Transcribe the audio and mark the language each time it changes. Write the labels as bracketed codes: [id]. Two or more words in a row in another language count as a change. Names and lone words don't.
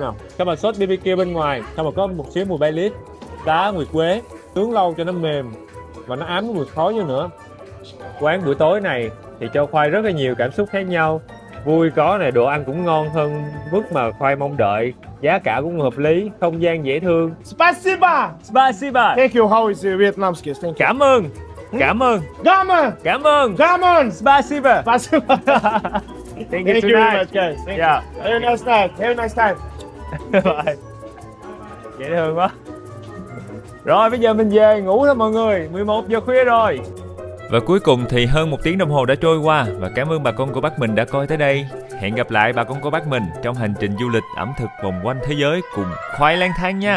[vi] Cái mà sốt BBQ bên ngoài, xong rồi có một xíu mùi bay lít, đá nguyệt quế, nướng lâu cho nó mềm và nó ám cái mùi khói vô nữa. Quán buổi tối này thì cho Khoai rất là nhiều cảm xúc khác nhau. Vui có này, đồ ăn cũng ngon hơn mức mà Khoai mong đợi. Giá cả cũng hợp lý, không gian dễ thương. [ru] Спасибо! Spasiba! [en] Thank you, how is Vietnamese? Thank you. [vi] Cảm ơn! Cảm ơn! Gaman! Cảm ơn! Gaman! [ru] Spasiba! Spasiba! [en] Thank you very tonight. much, guys. Thank Yeah. you. Have a nice time. Have a nice time. Bye. [vi] Dễ thương quá. Rồi bây giờ mình về ngủ thôi mọi người, 11 giờ khuya rồi. Và cuối cùng thì hơn 1 tiếng đồng hồ đã trôi qua và cảm ơn bà con cô bác mình đã coi tới đây. Hẹn gặp lại bà con cô bác mình trong hành trình du lịch ẩm thực vòng quanh thế giới cùng Khoai lang thang nha.